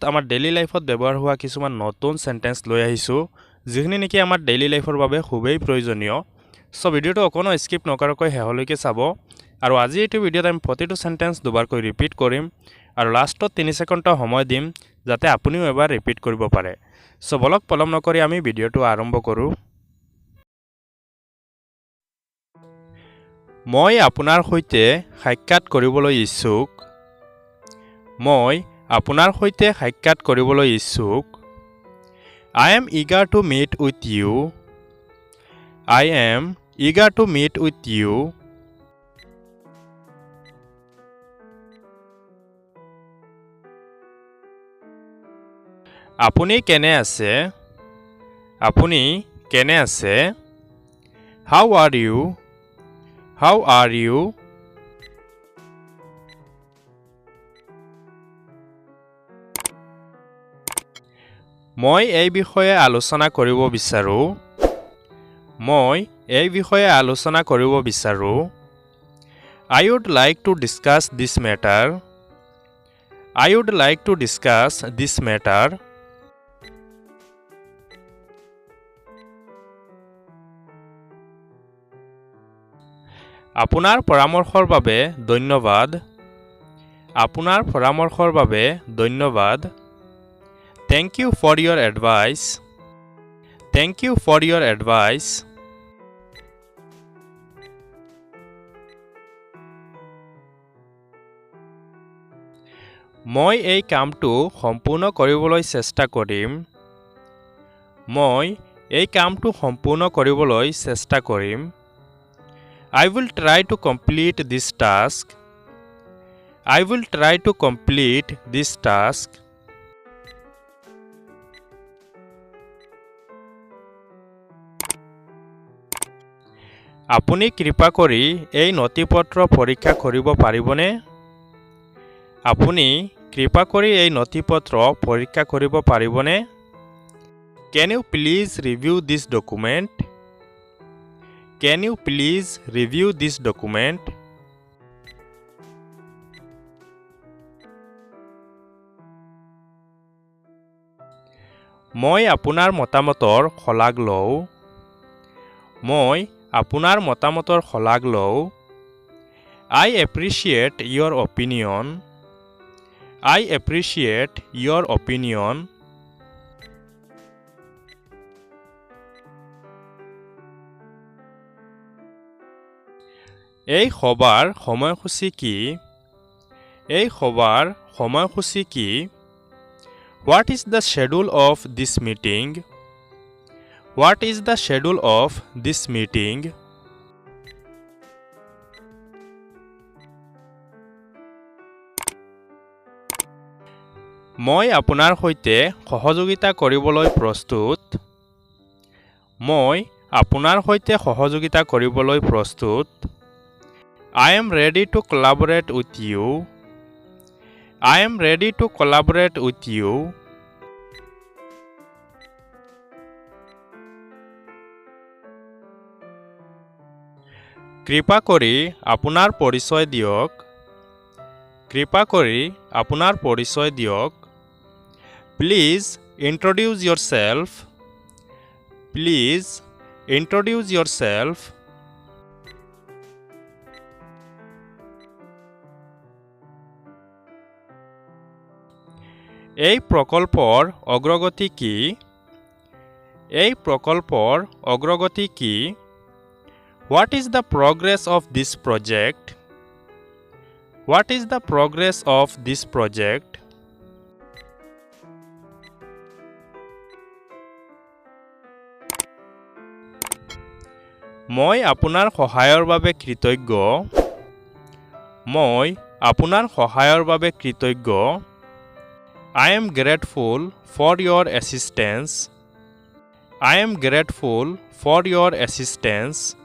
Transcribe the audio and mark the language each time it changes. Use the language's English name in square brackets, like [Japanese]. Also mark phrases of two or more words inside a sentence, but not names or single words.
[Assamese] আমাৰ ডেইলি লাইফত ব্যৱহাৰ হোৱা কিছুমান নতুন সেন্টেন্স লৈ আহিছো যিখিনি নেকি আমাৰ ডেইলি লাইফৰ বাবে খুবেই প্ৰয়োজনীয় সো ভিডিঅ'টো অকনো স্কিপ নকৰাকৈ শেষলৈকে চাব আৰু আজি এইটো ভিডিঅ'ত আমি প্ৰতিটো সেন্টেন্স দুবাৰকৈ ৰিপিট কৰিম আৰু লাষ্টত 3 সেকেন্ড সময় দিম যাতে আপুনিও এবাৰ ৰিপিট কৰিব পাৰে সো বলক পলম নকৰি আমি ভিডিঅ'টো আৰম্ভ কৰোঁ মই আপোনাৰ সৈতে সাক্ষাৎ কৰিবলৈ ইচ্ছুক মই আপোনাৰ সৈতে সাক্ষাৎ কৰিবলৈ ইচ্ছুক [English] I am eager to meet with you I am eager to meet with you [Assamese] আপুনি কেনে আছে আপুনি কেনে আছে [English] How are you How are you [Assamese] মই এই বিষয়ে আলোচনা কৰিব বিচাৰো মই এই বিষয়ে আলোচনা কৰিব বিচাৰো [English] I would like to discuss this matter I would like to discuss this matter [Assamese] আপোনাৰ পৰামৰ্শৰ বাবে ধন্যবাদ আপোনাৰ পৰামৰ্শৰ বাবে ধন্যবাদ [English] Thank you for your advice Thank you for your advice [Assamese] মই এই কামটো সম্পূৰ্ণ কৰিবলৈ চেষ্টা কৰিম মই এই কামটো সম্পূৰ্ণ কৰিবলৈ চেষ্টা কৰিম [English] I will try to complete this task I will try to complete this task [Assamese] আপুনি কৃপা কৰি এই নথিপত্ৰ পৰীক্ষা কৰিব পাৰিবনে আপুনি কৃপা কৰি এই নথিপত্ৰ পৰীক্ষা কৰিব পাৰিবনে [English] Can you please review this document Can you please review this document [Assamese] মই আপোনাৰ মতামতৰ শলাগ লওঁ মই আপোনাৰ মতামতৰ শলাগ লওঁ [English] I appreciate your opinion I appreciate your opinion [Assamese] এই সভাৰ সময়সূচী কি এই সভাৰ সময়সূচী কি [English] What is the schedule of this meeting What is the schedule of this meeting [Assamese] মই আপোনাৰ সৈতে সহযোগিতা কৰিবলৈ প্ৰস্তুত মই আপোনাৰ সৈতে সহযোগিতা কৰিবলৈ প্ৰস্তুত [English] I am ready to collaborate with you I am ready to collaborate with you [Assamese] কৃপা কৰি আপোনাৰ পৰিচয় দিয়ক কৃপা কৰি আপোনাৰ পৰিচয় দিয়ক [English] Please introduce yourself Please introduce yourself [Assamese] এই প্ৰকল্পৰ অগ্ৰগতি কি এই প্ৰকল্পৰ অগ্ৰগতি কি [English] What is the progress of this project What is the progress of this project [Assamese] মই আপোনাৰ সহায়ৰ বাবে কৃতজ্ঞ মই আপোনাৰ সহায়ৰ বাবে কৃতজ্ঞ [English] I am grateful for your assistance I am grateful for your assistance